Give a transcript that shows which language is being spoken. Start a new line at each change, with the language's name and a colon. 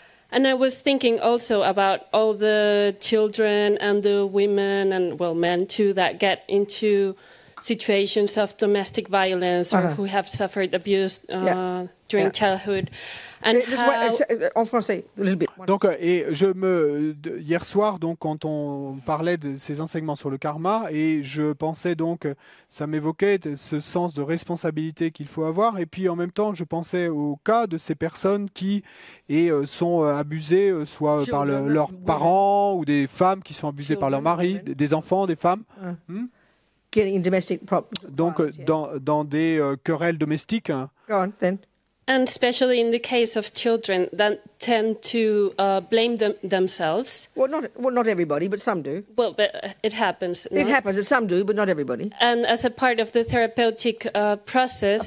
English: And I was thinking also about all the children and the women and, men too, that get into situations of domestic violence or who have suffered abuse during childhood. and Just how, wait,
French: en français,
English: a little bit.
French: Donc, hier soir, donc, quand on parlait de ces enseignements sur le karma, et je pensais donc, ça m'évoquait ce sens de responsabilité qu'il faut avoir, et puis en même temps, je pensais au cas de ces personnes qui sont abusées, soit par leurs parents ou des femmes qui sont abusées par leur mari, des enfants, des femmes.
English: Getting in domestic
French: Donc,
English: violence, yeah.
French: dans des querelles domestiques.
English: Go on, then. and especially in the case of children that tend to blame themselves. Well, not everybody, but some do. Well, but it happens. It no? happens that some do, but not everybody. And as a part of the therapeutic process,